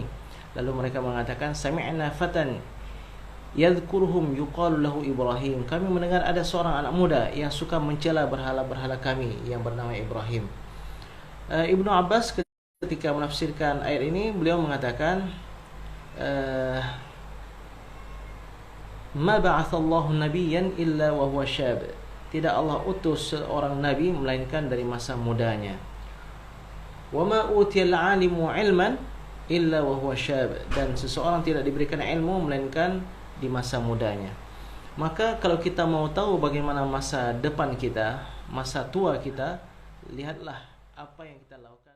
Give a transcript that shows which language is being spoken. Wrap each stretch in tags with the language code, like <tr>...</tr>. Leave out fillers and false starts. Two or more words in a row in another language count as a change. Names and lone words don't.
<id>Lalu mereka mengatakan,</id> <ar>sami'na fatan yadhkuruhum yuqalu lahu Ibrahim.</ar> <id>Kami mendengar ada seorang anak muda yang suka mencela berhala-berhala kami yang bernama Ibrahim. Ibnu Abbas ketika menafsirkan ayat ini, beliau mengatakan,</id> <ar>ma ba'athallahu nabiyyan illa wa huwa syab.</ar> <id>Tidak Allah utus seorang nabi melainkan dari masa mudanya.</id> <ar>Wa ma utiyal 'alimu 'ilman illa wa huwa syab.</ar> <id>Dan seseorang tidak diberikan ilmu melainkan di masa mudanya. Maka kalau kita mau tahu bagaimana masa depan kita, masa tua kita, lihatlah apa yang kita lakukan.</id>